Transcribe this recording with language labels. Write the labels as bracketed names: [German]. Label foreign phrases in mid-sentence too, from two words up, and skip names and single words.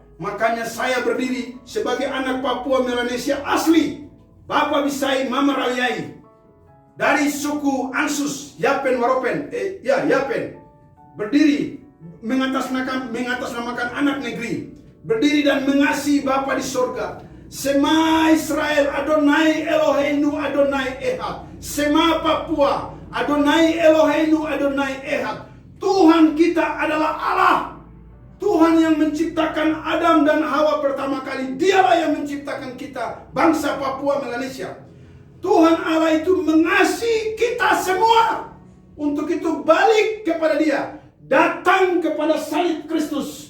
[Indonesian] Makanya saya berdiri sebagai anak Papua Melanesia asli, Bapa Bisai Mama Raliai, dari suku Ansus, Yapen Waropen, Yapen, berdiri mengatasnamakan anak negeri, berdiri dan mengasihi Bapa di sorga. [Hebrew] שמע ישראל, אדוני אלהינו, אדוני אחד. שמע Papua, אדוני אלהינו, אדוני אחד. [Indonesian] Tuhan kita adalah Allah. Tuhan yang menciptakan Adam dan Hawa pertama kali. Dialah yang menciptakan kita, bangsa Papua Melanesia. Tuhan Allah itu mengasihi kita semua. Untuk itu balik kepada Dia. Datang kepada salib Kristus.